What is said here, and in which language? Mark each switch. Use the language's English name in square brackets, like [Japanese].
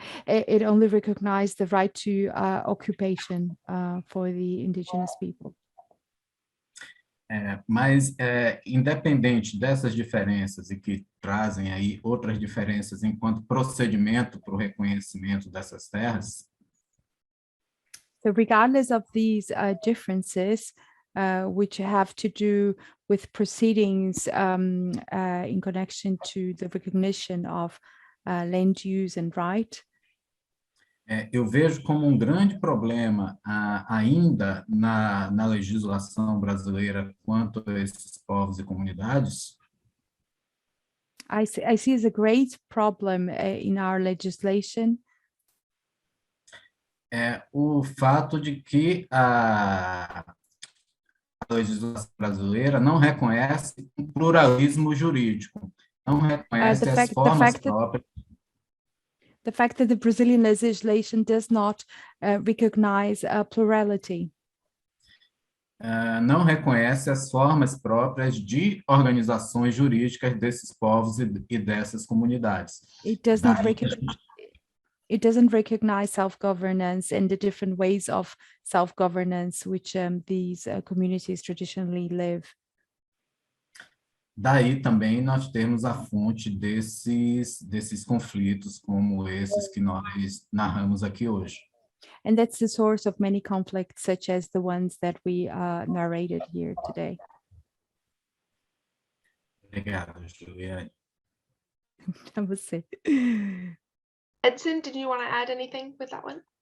[English] It only recognized the right to occupation for the indigenous people. [Portuguese] Mas, independente dessas diferenças e que trazem aí outras diferenças enquanto procedimento para o reconhecimento dessas terras, [English] so regardless of these differences, which have to do with proceedings in connection to the recognition of land use and right, [Portuguese] eu vejo como um grande problema ainda na legislação brasileira quanto a esses povos e comunidades. [English] I see as a great problem in our legislation. [Portuguese] O fato de que a legislação brasileira não reconhece um pluralismo jurídico, não reconhece as formas próprias. [English] The fact that the Brazilian legislation does not recognize plurality. [Portuguese] Não reconhece as formas próprias de organizações jurídicas desses povos e dessas comunidades. [English] It doesn't recognize self-governance and the different ways of self-governance which these communities traditionally live. [Portuguese] Daí também nós temos a fonte desses conflitos como esses que nós narramos aqui hoje. [English] And that's the source of many conflicts, such as the ones that we narrated here today. [Portuguese] Obrigado, Juliane. [English] That was it. Edson, did you want to add anything with that one?